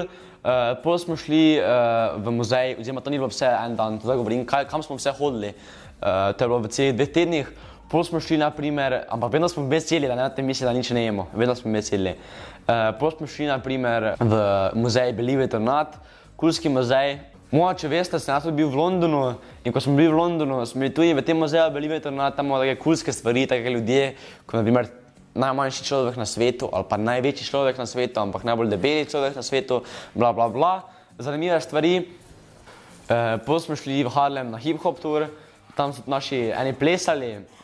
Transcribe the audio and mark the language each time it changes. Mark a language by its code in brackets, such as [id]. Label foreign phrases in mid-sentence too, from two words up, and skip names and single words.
[sl] Potem smo šli v muzej, oziroma to ni bilo vse en dan, zdaj govorim, kam smo vse hodili. To je bilo v celih 2 tednih. Potem smo šli naprimer, ampak vedno smo veseli, da ne misli, da nič ne jemo, vedno smo veseli. Potem smo šli naprimer v muzej Believe it or not, kulski muzej. Če veste, sem jaz tudi bil v Londonu in ko smo bili v Londonu, smo bili tudi v tem muzeju Believe it or not, tam imamo take kulske stvari, take ljudje, kot naprimer najmanjši človek na svetu ali pa največji človek na svetu, ampak najbolj debeli človek na svetu, bla bla bla. Zanimive stvari. Potem smo šli v Harlem na [en] hip-hop tour, [sl] tam so naši eni plesali.